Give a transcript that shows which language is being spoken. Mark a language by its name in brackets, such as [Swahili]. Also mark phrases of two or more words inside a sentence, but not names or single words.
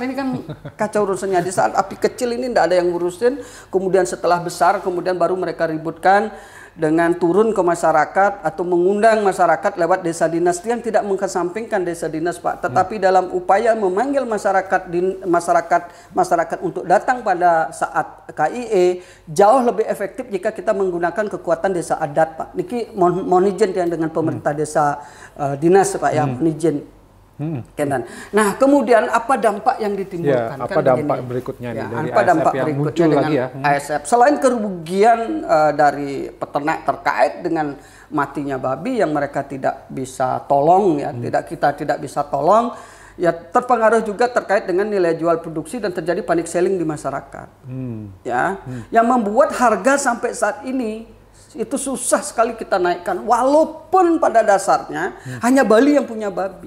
[Indonesian] Ini kan kacau urusannya. Di saat api kecil ini tidak ada yang ngurusin, kemudian setelah besar kemudian baru mereka ributkan dengan turun ke masyarakat atau mengundang masyarakat lewat desa dinas yang tidak mengesampingkan desa dinas, Pak, tetapi dalam upaya memanggil masyarakat untuk datang pada saat KIE jauh lebih efektif jika kita menggunakan kekuatan desa adat, Pak. Niki mohon izin yang dengan pemerintah desa dinas, Pak, ya, mohon izin. Nah, kemudian apa dampak yang ditimbulkan? Apa dampak berikutnya nih dari apa dampak ASF yang berikutnya muncul dengan lagi ya? ASF? Selain kerugian dari peternak terkait dengan matinya babi yang mereka tidak bisa tolong, ya, kita tidak bisa tolong, ya terpengaruh juga terkait dengan nilai jual produksi dan terjadi [English] panic selling [Indonesian] di masyarakat, ya, yang membuat harga sampai saat ini itu susah sekali kita naikkan, walaupun pada dasarnya hanya Bali yang punya babi.